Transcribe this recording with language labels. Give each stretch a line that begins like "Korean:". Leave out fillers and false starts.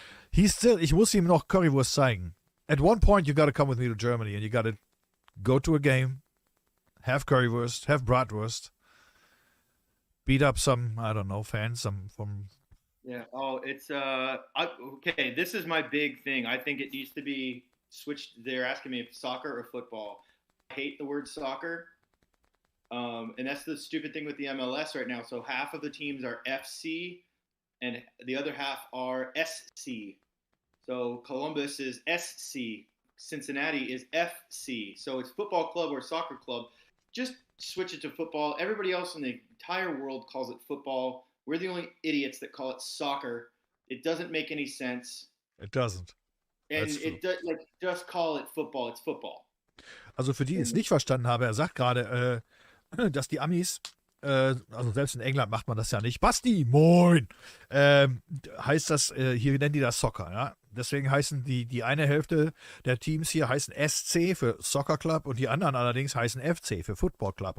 German: Ich muss ihm noch Currywurst zeigen.
English: At one point, you gotta come with me to Germany and you gotta go to a game, have Currywurst, have Bratwurst, beat up some, I don't know, fans from... Yeah, it's, okay, this is my big thing. I think it needs to be switched. They're asking me if soccer or football. I hate the word soccer. And that's the stupid thing with the MLS right now. So half of the teams are FC and the other half are SC. So Columbus is SC. Cincinnati is FC. So it's football club or soccer club. Just switch it to football. Everybody else in the entire world calls it football. We're the only idiots that call it soccer. It doesn't make any sense. It doesn't. And it does, like, just call it football. It's football.
German: Also für die, die es nicht verstanden haben, er sagt gerade, dass die Amis, also selbst in England macht man das ja nicht. Basti, moin! Heißt das, hier nennen die das Soccer, ja? Deswegen heißen die eine Hälfte der Teams hier heißen SC für Soccer Club und die anderen allerdings heißen FC für Football Club.